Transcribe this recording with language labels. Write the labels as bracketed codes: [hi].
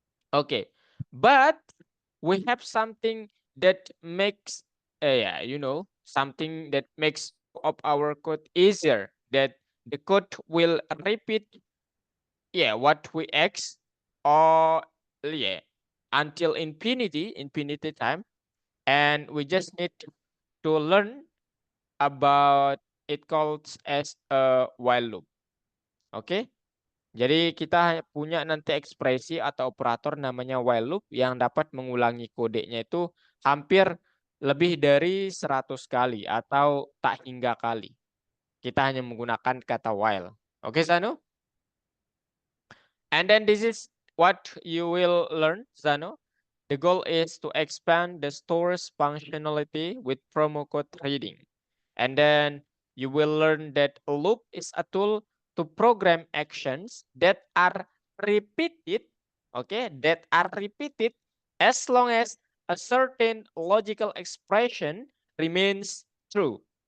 [en] Okay, but we have something that makes, something that makes of our code easier, that the code will repeat, what we X, or until infinity time, and we just need to learn about it calls as a while loop. [id] Oke. Jadi kita punya nanti ekspresi atau operator namanya while loop yang dapat mengulangi kodenya itu hampir lebih dari 100 kali atau tak hingga kali. Kita hanya menggunakan kata while. Oke, Zano? [en] And then this is what you will learn, Zano. The goal is to expand the store's functionality with promo code reading. And then you will learn that a loop is a tool to program actions that are repeated, that are repeated as long as a certain logical expression remains true.